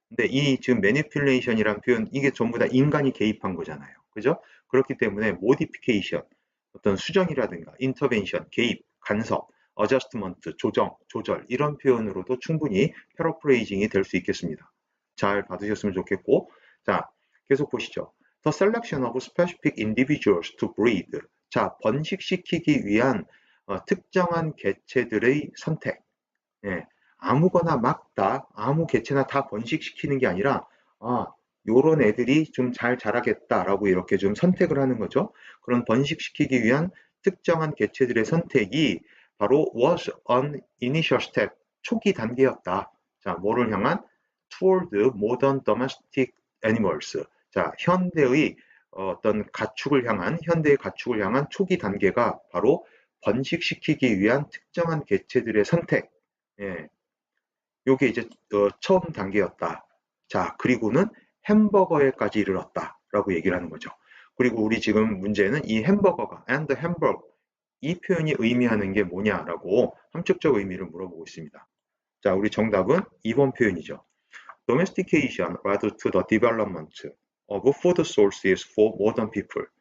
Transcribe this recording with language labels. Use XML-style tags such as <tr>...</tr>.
<ko>근데 이 지금 manipulation이란 표현, 이게 전부 다 인간이 개입한 거잖아요. 그죠? 그렇기 때문에 modification, 어떤 수정이라든가 intervention, 개입, 간섭, adjustment, 조정, 조절 이런 표현으로도 충분히 paraphrasing이 될 수 있겠습니다. 잘 받으셨으면 좋겠고, 자, 계속 보시죠.</ko> <en>The selection of specific individuals to breed.</en> <ko>자, 번식시키기 위한 특정한 개체들의 선택. 예, 아무거나 막 다 아무 개체나 다 번식시키는 게 아니라 요런 애들이 좀 잘 자라겠다라고 이렇게 좀 선택을 하는 거죠. 그런 번식시키기 위한 특정한 개체들의 선택이 바로</ko> <en>was an initial step,</en> <ko>초기 단계였다. 자, 뭐를 향한?</ko> <en>toward modern domestic animals.</en> <ko>자, 현대의 현대의 가축을 향한 초기 단계가 바로 번식시키기 위한 특정한 개체들의 선택. 예, 요게 이제 처음 단계였다. 자, 그리고는 햄버거에까지 이르렀다라고 얘기를 하는 거죠. 그리고 우리 지금 문제는 이 햄버거가</ko> <en>and hamburger</en> <ko>이 표현이 의미하는 게 뭐냐라고 함축적 의미를 물어보고 있습니다. 자, 우리 정답은 2번 표현이죠.</ko> <en>Domestication led to the development of food sources for modern people.</en>